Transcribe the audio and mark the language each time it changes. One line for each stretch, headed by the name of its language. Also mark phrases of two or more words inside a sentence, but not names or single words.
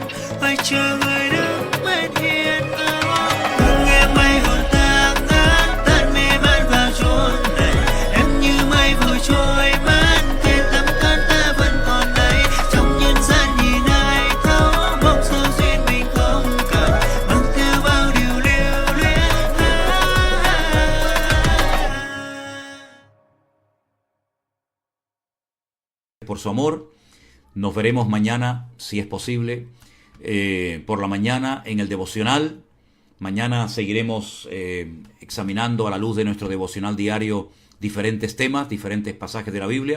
Vietnamese: Phải chờ người đứng bên hiên ngang, thương em mây hồn ta ngát, tan mê man vào chốn này. Em như mây vội trôi mất, kề tấm khăn ta vẫn còn đây. Trong nhân gian nhìn ai thấu, mong sao duyên mình không cạn, mang theo bao điều lưu luyến.
Spanish: Por su amor. Nos veremos mañana, si es posible, por la mañana en el devocional. Mañana seguiremos examinando a la luz de nuestro devocional diario diferentes temas, diferentes pasajes de la Biblia.